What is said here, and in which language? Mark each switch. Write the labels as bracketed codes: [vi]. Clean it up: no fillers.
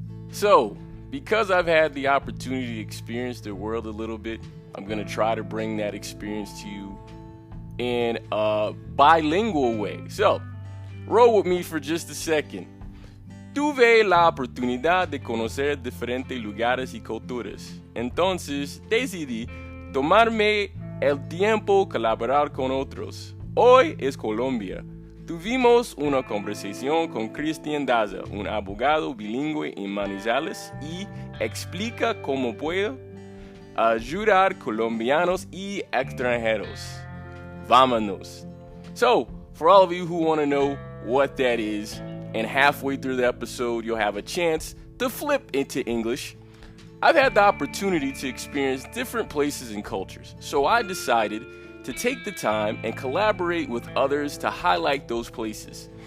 [en] So, because I've had the opportunity to experience the world a little bit, I'm going to try to bring that experience to you in a bilingual way. So, roll with me for just a second. [es] Tuve la oportunidad de conocer diferentes lugares y culturas. Entonces, decidí tomarme el tiempo colaborar con otros. Hoy es Colombia. Tuvimos una conversación con Cristian Daza, un abogado bilingüe en Manizales, y explica cómo puede ayudar colombianos y extranjeros. Vámonos. [en] So, for all of you who want to know what that is, and halfway through the episode you'll have a chance to flip into English, I've had the opportunity to experience different places and cultures, so I decided to take the time and collaborate with others to highlight those places.